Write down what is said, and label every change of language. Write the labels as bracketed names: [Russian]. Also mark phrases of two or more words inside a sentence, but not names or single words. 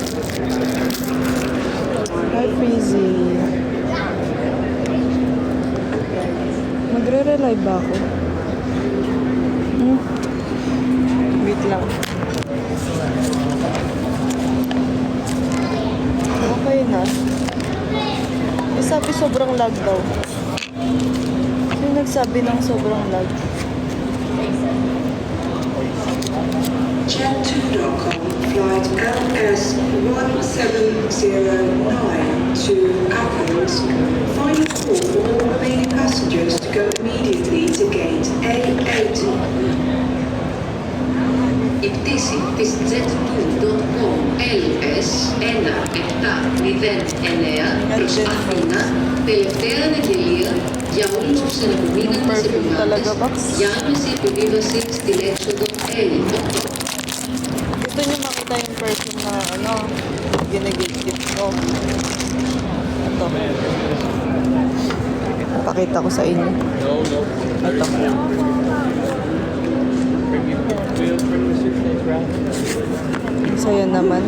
[Filipino] Hi, Fizzy. Magre-live ba ako? Wait lang. Okay na. Sabi sobrang lag daw. Sino nagsabi ng sobrang lag? [English] Jet2.com flight LS1709 to Athens. Final call for all remaining passengers to go immediately to gate A8. [Greek] Η πτήση της Jet2.com LS1709 προς Αθήνα, τελευταία αναγγελία για όλους τους αναπομείναντες επιβάτες για άμεση επιβίβαση στην έξοδο A8. [Filipino] Gusto niyo makita yung person na ginagigit ko. Ito. Pakita ko sa inyo. Ito. So yan naman.